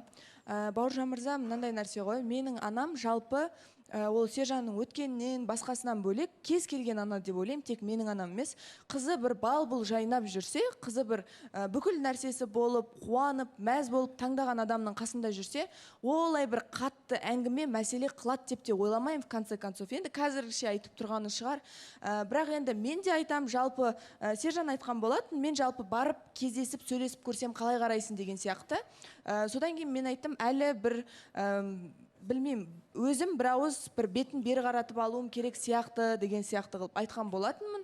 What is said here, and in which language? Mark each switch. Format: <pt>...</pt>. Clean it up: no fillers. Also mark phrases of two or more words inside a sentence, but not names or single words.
<kk>Бауыржан мырза, мынандай нәрсе ғой. Менің анам жалпы ол Сержанның өткеннен басқасынан бөлек кез келген ана деп ойлаймын, тек менің анам емес. Қызы бір бал-бұл жайнап жүрсе, қызы бір бүкіл нәрсесі болып, қуанып, мәз болып таңдаған адамның қасында жүрсе, олай бір қатты әңгіме мәселе қылады деп те ойламаймын</kk> <ru>в конце концов.</ru> <kk>Енді қазірше айтып тұрғаны шығар. Бірақ енді мен де айтам, жалпы Сержан айтқан болатын, мен жалпы барып кездесіп сөйлесіп көрсем қалай қарайсың деген сияқты. Содан кейін мен айттым, әлі бір білмеймін, өзім бір ауыз бір бетін бері қаратып алуым керек сияқты деген сияқты қылып айтқан болатынмын.</kk>